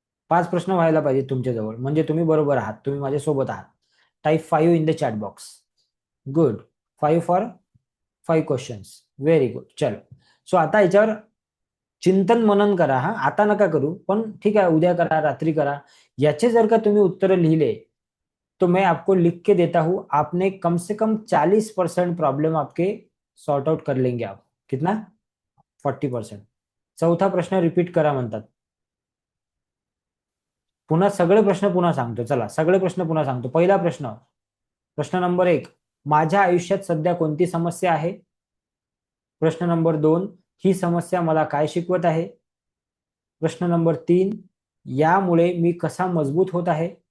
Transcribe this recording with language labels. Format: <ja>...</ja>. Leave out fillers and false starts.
<mr>5 प्रश्न व्हायला पाहिजे तुमच्याजवळ, म्हणजे तुम्ही बरोबर आहात, तुम्ही माझ्यासोबत आहात.</mr> <en>Type 5 in the chat box. Good. 5 for 5 questions. Very good.</en> <mr>चलो, सो आता याच्यावर चिंतन मनन करा. हा, आता नका करू, पण ठीक आहे, उद्या करा, रात्री करा. याचे जर का तुम्ही उत्तर लिहिले</mr> <hi>तो मैं आपको लिख के देता हूं, आपने कम से कम 40% प्रॉब्लम आपके सॉर्ट आउट कर लेंगे आप. कितना? 40%.</hi> <mr>चौथा प्रश्न रिपीट करा म्हणतात. पुन्हा सगळे प्रश्न पुन्हा सांगतो. चला, सगळे प्रश्न पुन्हा सांगतो. पहिला प्रश्न, प्रश्न नंबर 1, माझ्या आयुष्यात सध्या कोणती समस्या आहे? प्रश्न नंबर 2, ही समस्या मला काय शिकवत आहे? प्रश्न नंबर 3, यामुळे मी कसा मजबूत होत आहे?</mr>